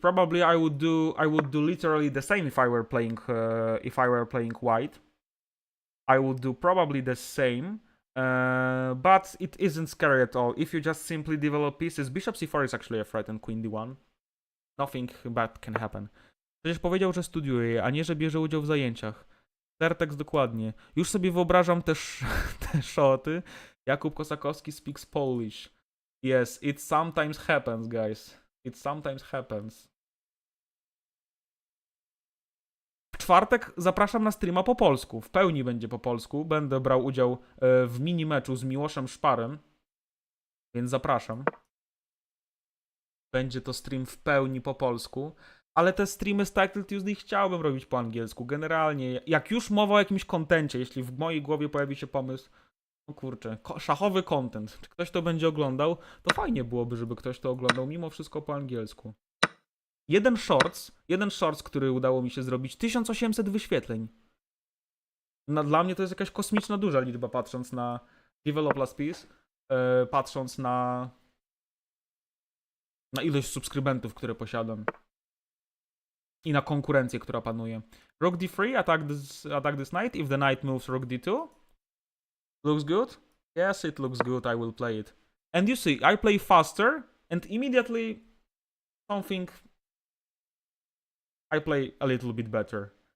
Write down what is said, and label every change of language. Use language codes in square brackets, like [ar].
[en] Probably I would do literally the same if I were playing white. I would do probably the same. But it isn't scary at all. If you just simply develop pieces, bishop c4 is actually a threat and queen d1. Nothing bad can happen. [pl] Przecież powiedział, że studiuje, a nie, że bierze udział w zajęciach. Tertex dokładnie. Już sobie wyobrażam też te szoty. [en] Jakub Kosakowski speaks Polish. Yes, it sometimes happens, guys. It sometimes happens. [pl] W czwartek zapraszam na streama po polsku. W pełni będzie po polsku. Będę brał udział w mini meczu z Miłoszem Szparem. Więc zapraszam. Będzie to stream w pełni po polsku. Ale te streamy z Title Tuesday chciałbym robić po angielsku. Generalnie, jak już mowa o jakimś kontencie, jeśli w mojej głowie pojawi się pomysł, no kurczę, szachowy content, czy ktoś to będzie oglądał, to fajnie byłoby, żeby ktoś to oglądał mimo wszystko po angielsku. Jeden shorts, który udało mi się zrobić, 1800 wyświetleń. Dla mnie to jest jakaś kosmiczna duża liczba, patrząc na Develop Last Piece, patrząc na ilość subskrybentów, które posiadam. I na konkurencję, która panuje. [en] Rook d3, attack this knight. If the knight moves rook d2. Looks good? Yes, it looks good. I will play it. And you see, I play faster and immediately something I play a little bit better.